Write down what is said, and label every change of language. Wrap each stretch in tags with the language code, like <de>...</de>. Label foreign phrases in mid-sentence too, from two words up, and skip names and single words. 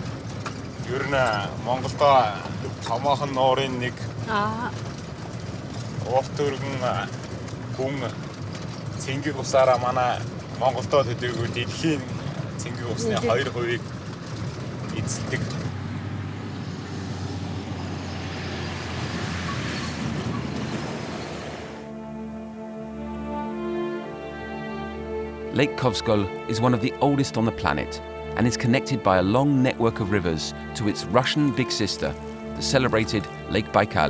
<mn>Ер нь Монголдо томоохон нуурын нэг урт өргөн гүн цэнгэг усаараа манай Монголдо төдийгүй дэлхийн цэнгэг усны 2% эзэлдэг.</mn> <en>Lake Khovsgol is one of the oldest on the planet and is connected by a long network of rivers to its Russian big sister, the celebrated Lake Baikal.</en>